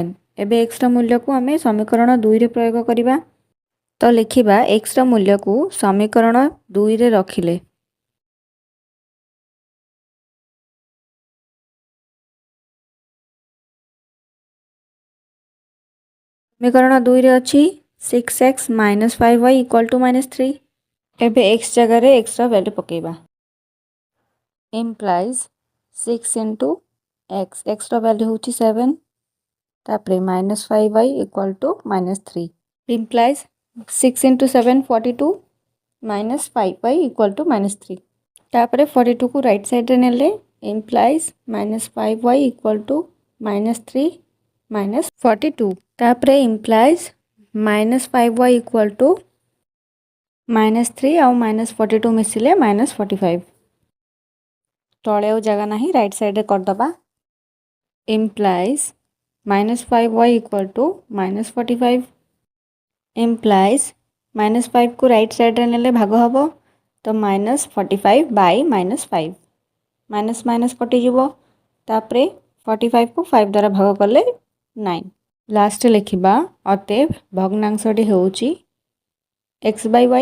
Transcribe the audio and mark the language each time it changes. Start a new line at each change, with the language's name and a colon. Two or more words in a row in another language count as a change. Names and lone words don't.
Odia: ଏବେ xର ମୂଲ୍ୟକୁ ଆମେ ସମୀକରଣ 2ରେ ପ୍ରୟୋଗ କରିବା। ତ ଲେଖିବା xର ମୂଲ୍ୟକୁ ସମୀକରଣ 2ରେ ରଖିଲେ ସମୀକରଣ 2ରେ ଅଛି
English: 6x minus 5y equal to -3।
Odia: ଏବେ x ଜାଗାରେ xର ଭ୍ୟାଲ୍ୟୁ ପକାଇବା।
English: implies 6 into x,
Odia: xର ଭ୍ୟାଲ୍ୟୁ ହେଉଛି 7, ତାପରେ
English: -5y equal to -3 implies 6 into 7 42 -5y equal to -3।
Odia: ତାପରେ 42କୁ
English: right sideରେ
Odia: ନେଲେ
English: implies -5y equal to -3 -42।
Odia: ତାପରେ
English: implies -5y equal to -3
Odia: ଆଉ -42 ମିଶିଲେ -45। ତଳେ ଆଉ ଜାଗା ନାହିଁ,
English: right sideରେ
Odia: କରିଦେବା।
English: implies -5y equal to -45 implies
Odia: -5କୁ
English: right sideରେ
Odia: ନେଲେ ଭାଗ ହେବ, ତ -45/-5
English: minus minus
Odia: କଟିଯିବ, ତାପରେ 45କୁ 5 ଦ୍ୱାରା ଭାଗ କଲେ 9। ଲାଷ୍ଟରେ ଲେଖିବା ଅତଏବ ଭଗ୍ନାଂଶଟି ହେଉଛି x/y।